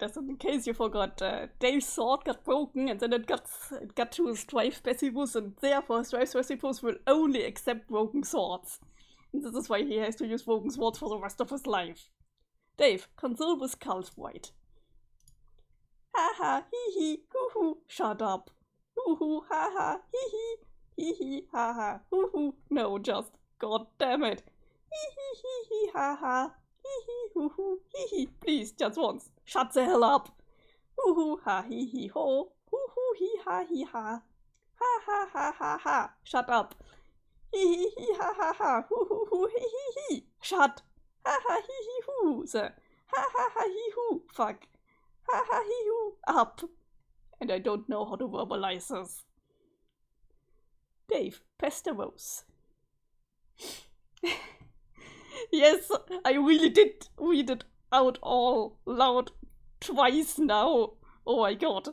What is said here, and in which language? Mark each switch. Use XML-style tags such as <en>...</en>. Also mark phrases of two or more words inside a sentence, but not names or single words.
<en>So in case you forgot, Dave's sword got broken, and then it got to his Strife Specibus, and therefore Strife Specibus will only accept broken swords. And this is why he has to use broken swords for the rest of his life. Dave, console with Skulls White. Ha ha, hee hee, hoo hoo, shut up. Hoo hoo, ha ha, hee hee, ha ha, hoo hoo. No, just, god damn it. Hee ha ha. Hee hee hoo hoo. Hee hee. Please, just once. Shut the hell up. Hoo hoo ha hee hee ho. Hoo hoo hee ha hee ha. Ha ha ha ha ha. Shut up. Hee hee ha ha ha. Hoo hoo hoo hee hee hee. Shut. Ha ha hee hee hoo. The ha ha ha hee hoo. Fuck. Ha ha hee hoo. Up. And I don't know how to verbalize this. Dave, Pesteros. Yes, I really did read it out all loud twice now. Oh my god.</en>